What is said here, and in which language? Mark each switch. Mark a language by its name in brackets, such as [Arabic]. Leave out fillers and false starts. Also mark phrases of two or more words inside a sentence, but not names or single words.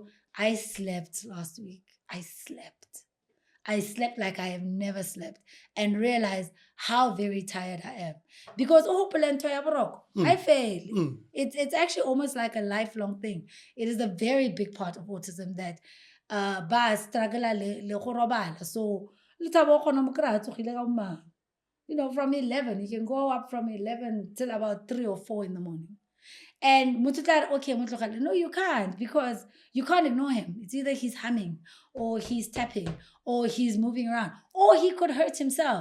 [English] I slept last week. I slept like I have never slept, and realized how very tired I am. Because I fail. It's actually almost like a lifelong thing. It is a very big part of autism that [Tswana] ba struggle le go robala. [English] So from 11, you can go up from 11 till about 3 or 4 in the morning. And no, you can't, because you can't ignore him. It's either he's humming, or he's tapping, or he's moving around, or he could hurt himself.